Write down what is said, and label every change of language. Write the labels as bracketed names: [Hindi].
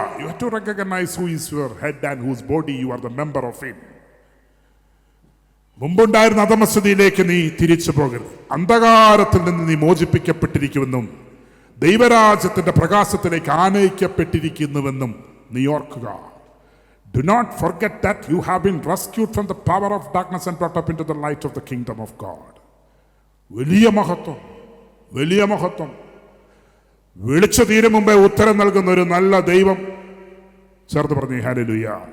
[English] You have to recognise who is your head and whose body you are the member of him. [Malayalam] മുമ്പുണ്ടായിരുന്ന അധമസ്ഥിതിയിലേക്ക് നീ തിരിച്ചു പോകരുത്. അന്ധകാരത്തിൽ നിന്ന് നീ മോചിപ്പിക്കപ്പെട്ടിരിക്കുമെന്നും ദൈവരാജ്യത്തിന്റെ പ്രകാശത്തിലേക്ക് ആനയിക്കപ്പെട്ടിരിക്കുന്നുവെന്നും നീ ഓർക്കുക. [English] Do not forget that you have been rescued from the power of darkness and brought up into the light of the kingdom of God. [Malayalam] വലിയ മഹത്വം, വലിയ മഹത്വം. വിളിച്ചു തീരും മുമ്പേ ഉത്തരം നൽകുന്ന ഒരു നല്ല ദൈവം. ചേർത്ത് പറഞ്ഞു ഹല്ലേലൂയ.